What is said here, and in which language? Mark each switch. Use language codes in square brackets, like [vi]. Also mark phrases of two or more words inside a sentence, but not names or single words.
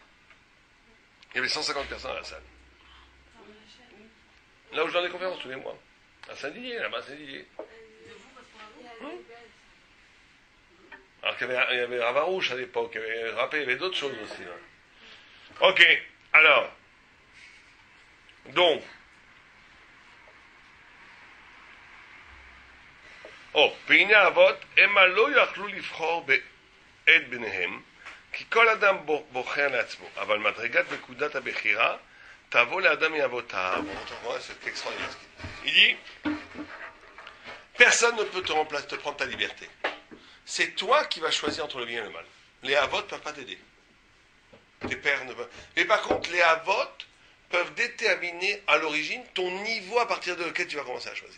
[fr] Il y avait 150 personnes à la salle. Là où je donne des conférences tous les mois. À Saint-Didier, là-bas, à Saint-Didier. Alors qu'il y avait Ravarouche à l'époque, il y avait Rappé, il y avait d'autres choses aussi. Là. Ok, alors. Donc. [he] Oh, והנה האבות, המה לא יכלו לבחור בעת ביניהם, כי כל אדם בוחר לעצמו, אבל מדרגת נקודת הבחירה תבוא לאדם מאבותיו. [fr] C'est extraordinaire. Il dit, personne ne peut te remplacer, te prendre ta liberté. C'est toi qui vas choisir entre le bien et le mal. Les avots ne peuvent pas t'aider. Tes pères ne peuvent. Mais par contre, les avots peuvent déterminer à l'origine ton niveau à partir de lequel tu vas commencer à choisir.